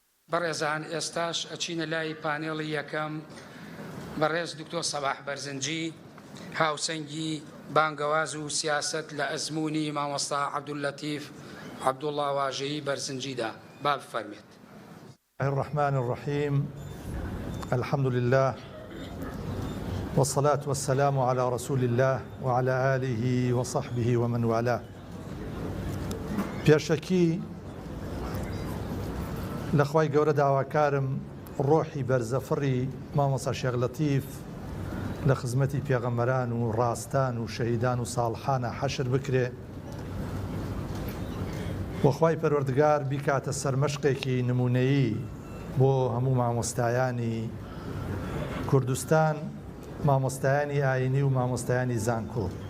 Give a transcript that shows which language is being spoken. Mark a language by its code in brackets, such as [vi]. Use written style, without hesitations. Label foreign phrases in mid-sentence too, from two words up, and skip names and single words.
[ckb] بەڕێزان ئێستاش ئەچینە لای پانێڵی یەکەم بەڕێز دکتۆر سەباح بەرزنجی هاوسەنگی بانگەواز و سیاست لە ئەزمموی مامۆستا عەبدولەتیف عەبدوڵڵا واژەیی بەرزنجیدا با بفەرمێت. [ar] الرحمن الرحيم الحمد لله والصلاة والسلام على رسول الله وعلى آله وصحبه ومن والاه. [ckb] بيشكي لەخوای گەورە داواکارم ڕۆحی بەرزەفڕی مامۆستا شێخ لەتیف لە خزمەتی پێغەمبەران و ڕاستان و شەهیدان و ساڵحانە حەشر بکرێ وەخوای پەروەردگار بیکاتە سەرمەشقێکی نمونەیی بۆ هەموو مامۆستایانی کوردستان، مامۆستایانی ئاینی و مامۆستایانی زانکۆ.